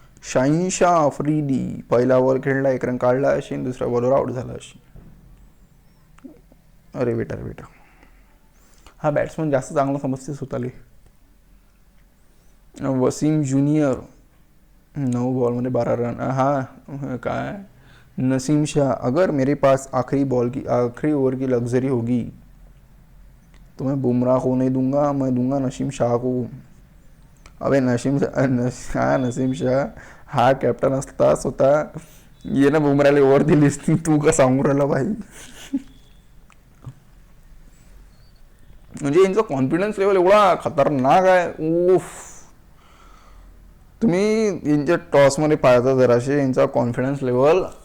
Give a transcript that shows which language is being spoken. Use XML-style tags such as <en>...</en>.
<mr>शाहिनशाह आफ्रिदी पहिला बॉल खेळला, 1 रन काढला अशी, दुसऱ्या बॉलवर आउट झाला अशी. अरे बेटा हा बॅट्समन जास्त चांगला समजतेच होताले. Wasim junior 9 बॉलमध्ये 12 run. हा काय</mr> <hi>नसीम शाह, अगर मेरे पास आखिरी ओवर की लग्जरी होगी तो मैं बुमराह को नहीं दूंगा, मैं दूंगा नसीम शाह को.</hi> <mr>अबे नसीम शाह हा कॅप्टन असता स्वतः ये ना बुमराहला ओव्हर दिलीस तू का सांगू राहिला भाई. म्हणजे यांचा कॉन्फिडन्स लेवल एवढा खतरनाक आहे. उफ, तुम्ही यांच्या टॉसमध्ये पाहता जराशे यांचा कॉन्फिडन्स लेवल.</mr>